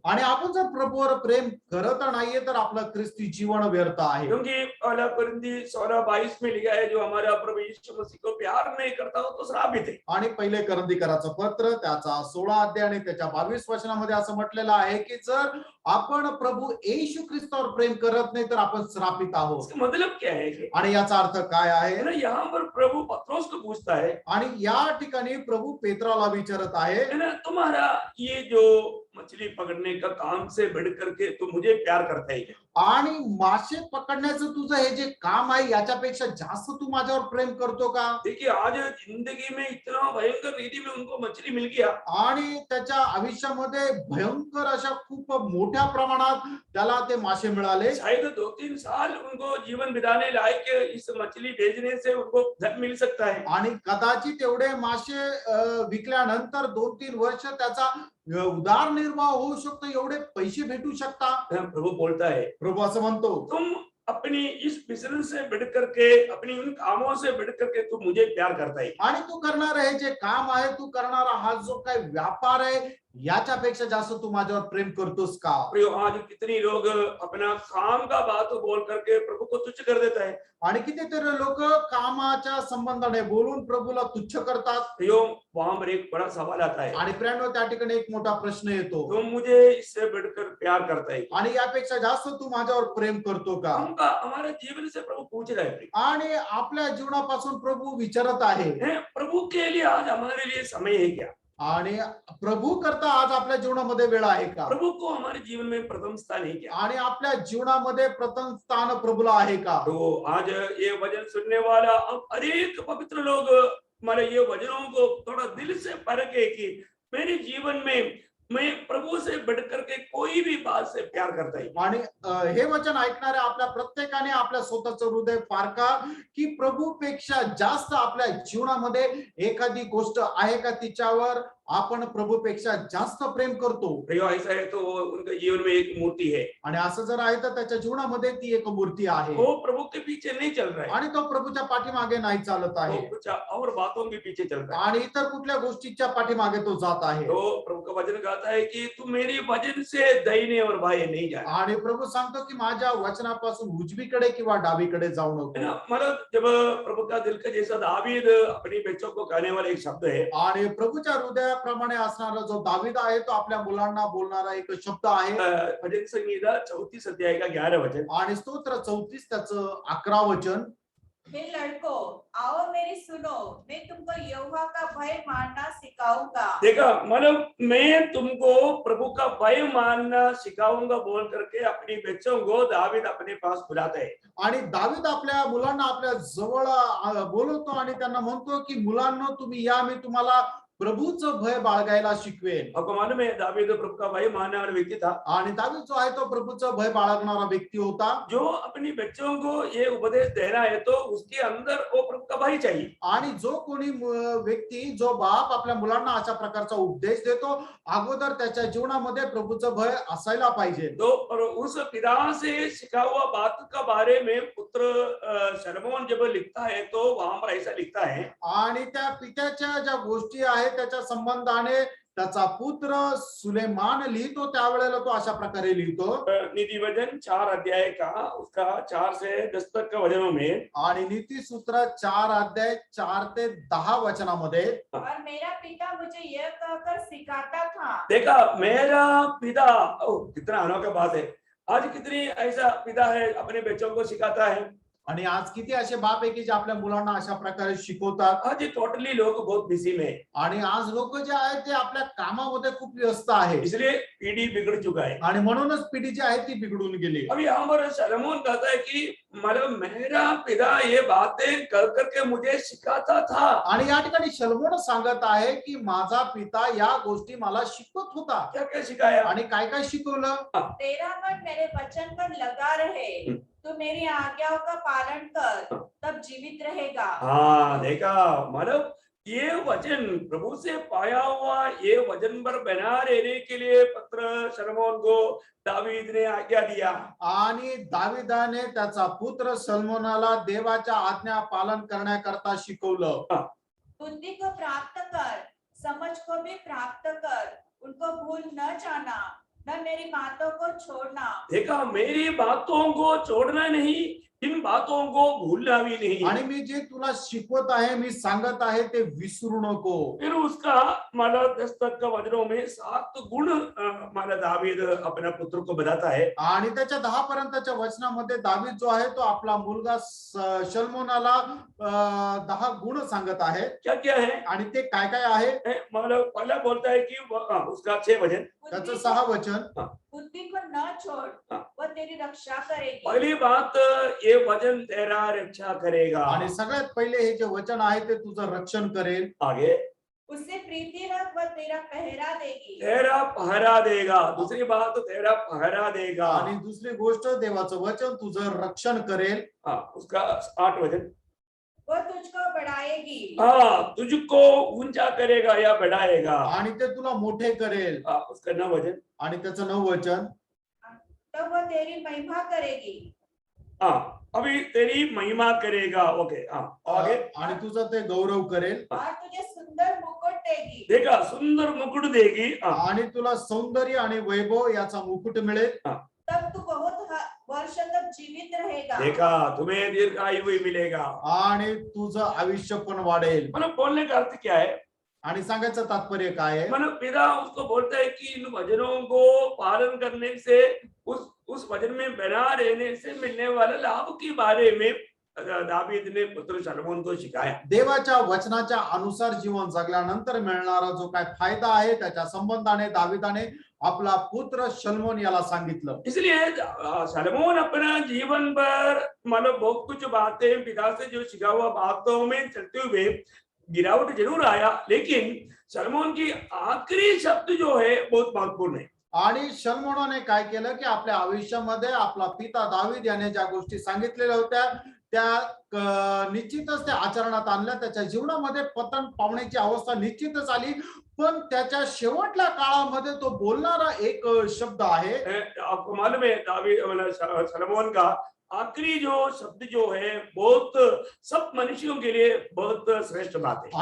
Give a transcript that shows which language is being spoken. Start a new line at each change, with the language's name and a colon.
Marathi: आणि आपण जर प्रभूवर प्रेम करत नाहीये तर आपलं ख्रिस्ती जीवन व्यर्थ आहे।
Hindi: क्योंकि पहला कोरिन्थी 16:22 में लिखा है, जो हमारा प्रभु यीशु मसीह को प्यार नहीं करता हो तो श्रापित है।
Marathi: आणि पहिले करंदीकराचं पत्र त्याचा 16 अध्याय आणि त्याच्या 22 वचनामध्ये असं म्हटलेलं आहे की जर आपण प्रभू येशू ख्रिस्तावर प्रेम करत नाही तर आपण श्रापित आहोत।
Hindi: इसका मतलब क्या है?
Marathi: आणि याचा अर्थ काय आहे?
Hindi: यहाँ पर प्रभु पत्रोस को पूछता है,
Marathi: आणि या ठिकाणी प्रभू पेत्राला विचारत आहे,
Hindi: है ना, तुम्हारा ये जो मछली पकड़ने का काम से बढ़ करके तो मुझे प्यार करता है।
Marathi: आणि मासे पकडण्याचं तुझं हे जे काम आहे याच्यापेक्षा जास्त तू माझ्यावर प्रेम करतो का?
Hindi: देखिए, आज जिंदगी में इतना भयंकर रीति में उनको मछली मिल गया,
Marathi: आणि त्याच्या आयुष्यामध्ये भयंकर अशा खूप मोठ्या प्रमाणात त्याला ते मासे मिळाले।
Hindi: शायद 2-3 साल उनको जीवन बिताने लायक इस मछली बेचने से उनको धन मिल सकता है।
Marathi: आणि कदाचित एवढे मासे विकल्यानंतर 2-3 वर्ष त्याचा उदरनिर्वाह होऊ शकतो, एवढे पैसे भेटू शकतात।
Hindi: प्रभु बोलता है,
Marathi: प्रभू असं म्हणतो,
Hindi: तुम अपनी इस बिजनेस से बढ़ करके, अपनी उन कामों से बढ़ करके तू मुझे प्यार करता है।
Marathi: आणि तू करणार हे जे काम आहे, तू करणारा हा जो काही व्यापार आहे याच्यापेक्षा जास्त तू माझ्यावर प्रेम करतोस का?
Hindi: प्रियो, आज कितनी लोग अपना काम का बात बोल करके प्रभु को तुच्छ कर देता है।
Marathi: आणि कितीतरी लोक कामाच्या संबंधाने बोलून प्रभूला तुच्छ करतात.
Hindi: प्रियो, वहां पर एक बड़ा सवाल आता है,
Marathi: आणि प्रियांनो, त्या ठिकाणी एक मोठा प्रश्न येतो,
Hindi: तुम मुझे इससे बढ़कर प्यार करता है?
Marathi: आणि यापेक्षा जास्त तू माझ्यावर प्रेम करतो का?
Hindi: हमका हमारे जीवन से प्रभु पूछ रहा है।
Marathi: आणि आपल्या जीवनापासून प्रभू विचारत आहे,
Hindi: प्रभु के लिए आज हमारे लिए समय है क्या?
Marathi: आणि प्रभू करता आज आपल्या जीवनामध्ये वेळ आहे का?
Hindi: प्रभु को हमारे जीवन में प्रथम स्थान है क्या?
Marathi: आणि आपल्या जीवनामध्ये प्रथम स्थान प्रभूला आहे का?
Hindi: तो आज ये वचन सुनने वाला अब अनेक पवित्र लोग हमारे ये वचनों को थोड़ा दिल से परखे कि मेरे जीवन में मैं प्रभु से बढ़कर के कोई भी बात से प्यार करता है।
Marathi: आणि हे वचन ऐकणाऱ्या आपल्या प्रत्येकाने आपल्या स्वतःचं हृदय पारखा की प्रभूपेक्षा जास्त आपल्या जीवनामध्ये एखादी गोष्ट आहे का, तिच्यावर आपण प्रभूपेक्षा जास्त प्रेम करतो.
Hindi: प्रियो, ऐसा है तो उनके जीवन में एक मूर्ति है,
Marathi: आणि असं जर आहे तर त्याच्या जीवनामध्ये ती एक मूर्ती आहे,
Hindi: वो प्रभु के पीछे नहीं चल रहा है,
Marathi: आणि तो प्रभूच्या पाठीमागे नाही चालत आहे,
Hindi: वो कुछ और बातों के पीछे चल रहा है।
Marathi: आणि इतर कुठल्या गोष्टीच्या पाठीमागे तो जात आहे.
Hindi: तो प्रभु का वचन कहता है कि तू मेरी वचन से दाहिने और बाएं नहीं जा।
Marathi: आणि प्रभू सांगतो की माझ्या वचनापासून उजवीकडे किंवा डावीकडे जाऊ
Hindi: है
Marathi: नको.
Hindi: ना? मतलब जब प्रभु का दिल का जैसा दावीद अपनी बच्चों को कहने वाला एक शब्द है,
Marathi: आणि प्रभूच्या हृदयाप्रमाणे असणारा जो दावीद आहे तो आपल्या मुलांना बोलणारा एक शब्द आहे.
Hindi: भजन संहिता 34 अध्याय का 11 वचन,
Marathi: आणि स्तोत्र 34 त्याचं 11 वचन.
Hindi: हे लड़कों, आओ मेरी सुनो, मैं तुमको यहोवा का भय मानना सिखाऊंगा। देखा, मतलब मैं तुमको प्रभु का भय मानना सिखाऊंगा बोल करके अपनी बच्चों को दावीद अपने पास बुलाता है।
Marathi: आणि दावीद आपल्या मुलांना आपल्या जवळ बोलवतो आणि त्यांना म्हणतो की मुलांनो, तुम्ही या, मी तुम्हाला प्रभूचं भय बाळगायला शिकवेन.
Hindi: आपको मालूम है दावीद प्रभु का भय मानने वाला व्यक्ति था,
Marathi: आणि दावीद जो आहे तो प्रभूचं भय बाळगणारा व्यक्ती होता.
Hindi: जो अपनी बच्चों को ये उपदेश देना है तो उसके अंदर वो प्रभु का भय चाहिए।
Marathi: आणि जो कोणी व्यक्ती, जो बाप आपल्या मुलांना अशा प्रकारचा उपदेश देतो, अगोदर त्याच्या जीवनामध्ये प्रभूचं भय असायला पाहिजे.
Hindi: तो और उस पिता से सिखा हुआ बात का बारे में पुत्र शलोमोन जब लिखता है तो वहां पर ऐसा लिखता है,
Marathi: आणि त्या पित्याच्या ज्या गोष्टी आहेत त्याच्या संबंधाने त्याचा पुत्र सुलेमान लिहितो, त्यावेळेला तो अशा प्रकारे लिहितो.
Hindi: नीति वचन 4 अध्याय का उसका 4 से 10 तक का वचनों में,
Marathi: आणि नीती सूत्र 4 अध्याय 4 ते 10 वचनामध्ये,
Hindi: और मेरा पिता मुझे यह कहकर सिखाता था। देखा मेरा पिता, कितना अनोखा बात है। आज कितनी ऐसा पिता है अपने बच्चों को सिखाता है।
Marathi: आणि आज किती असे बाप आहे की जे आपल्या मुलांना अशा प्रकारे शिकवतात.
Hindi: आज टोटली लोग बहुत बिजी में,
Marathi: आणि आज लोक जे आहेत ते आपल्या कामामध्ये खूप व्यस्त आहे,
Hindi: इसलिए पीढ़ी बिगड़ चुका है।
Marathi: आणि म्हणूनच पिढी जी आहे ती बिघडून गेली.
Hindi: अब यहाँ पर शलोमोन कहता है कि मतलब मेरा पिता ये बातें कर करके मुझे सिखाता था।
Marathi: आणि या ठिकाणी शलोमोन सांगत आहे की माझा पिता या गोष्टी मला शिकवत होता.
Hindi: क्या क्या सिखाया?
Marathi: आणि काय काय शिकवलं?
Hindi: तेरा मन मेरे वचन पर लगा रहे, तू मेरी आज्ञाओं का पालन कर, तब जीवित रहेगा। हाँ, देखा, मतलब ये वचन प्रभु से पाया हुआ ये वचन पर बना रहने के लिए पत्र शलोमोन को दावीद ने आज्ञा दिया।
Marathi: आणि दाविदाने त्याचा पुत्र सलमोनाला देवाच्या आज्ञा पालन करण्याकरता शिकवलं.
Hindi: बुद्धि को प्राप्त कर, समझ को भी प्राप्त कर, उनको भूल न जाना, न मेरी बातों को छोड़ना। देखा, मेरी बातों को छोड़ना नहीं, इन बातों को भूलना भी नहीं।
Marathi: आणि मी जे तुला शिकवत आहे, मी सांगत आहे ते विसरू नको.
Hindi: फिर उसका माला 10 तक का वचनों में 7 गुण माला दावीद अपना पुत्र को बताता है।
Marathi: आणि त्याच्या 10 पर्यंतच्या वचनामध्ये दावीद जो आहे तो आपला मुलगा शल्मोनाला 10 गुण सांगत आहे.
Hindi: क्या क्या है?
Marathi: आणि ते काय काय आहे?
Hindi: मतलब पहला बोलता है कि उसका 6 वचन,
Marathi: त्याचं 6 वचन,
Hindi: बुद्धि को न छोड़, वह तेरी रक्षा करेगी। पहली बात, ये वचन तेरा रक्षा करेगा।
Marathi: आणि सगळ्यात पहिले हे जे वचन आहे ते तुझं रक्षण करेल.
Hindi: आगे, उससे प्रीति रख, वह तेरा पहरा देगी। तेरा पहरा देगा। दूसरी बात, तेरा पहरा देगा।
Marathi: आणि दुसरी गोष्ट, देवाचं वचन तुझं रक्षण करेल.
Hindi: उसका 8 वचन, वह तुझको बढ़ाएगी। तुझको ऊंचा करेगा या बढ़ाएगा।
Marathi: आणि ते तुला मोठे करेल.
Hindi: उसका 9 वचन,
Marathi: आणि त्याचं 9 वचन,
Hindi: तब वह तेरी महिमा करेगी। हाँ अभी तेरी महिमा करेगा। ओके हाँ आगे
Marathi: आणि तुझं ते गौरव करेल
Hindi: और तुझे सुंदर मुकुट देगी। देखा सुंदर मुकुट देगी। हाँ
Marathi: आणि तुला सौंदर्य आणि वैभव याचा मुकुट मिळेल
Hindi: तब तू बहुत वर्ष तक जीवित रहेगा। देखा तुम्हें दीर्घायु भी मिलेगा।
Marathi: आणि तुझं आयुष्य पण वाढेल।
Hindi: मतलब बोलने का अर्थ क्या है?
Marathi: आणि सांगायचं तात्पर्य काय आहे?
Hindi: मतलब पिता उसको बोलता है कि इन वचनों को पालन करने से उस वचन में बना रहने से मिलने वाले लाभ के बारे में दावीद ने पुत्र शलोमोन को सिखाया।
Marathi: देवाच्या वचनाच्या अनुसार जीवन जगल्यानंतर मिळणारा जो काय फायदा आहे त्याच्या संबंधाने दाविदाने आपला पुत्र शलोमोन याला सांगितलं।
Hindi: इसलिए शलोमोन अपना जीवन भर मतलब बहुत कुछ बातें पिता से जो सिखा हुआ बातों में चलते हुए गिरावट जरूर आया, लेकिन शलोमोन की आखिरी शब्द जो है बहुत महत्वपूर्ण है।
Marathi: आणि शलोमोनाने काय केलं की आपल्या आयुष्यामध्ये आपला पिता दावीद याने ज्या गोष्टी सांगितलेल्या होत्या त्या निश्चितच त्या आचरणात आणल्या। त्याच्या जीवनामध्ये पतन पावण्याची अवस्था निश्चितच आली, पण त्याच्या शेवटल्या काळामध्ये तो बोलणारा एक शब्द आहे।
Hindi: आपको मालूम है दावीद मतलब शलोमोन का आखिरी जो शब्द जो है बहुत सब मनुष्यों के लिए बहुत श्रेष्ठ बात है।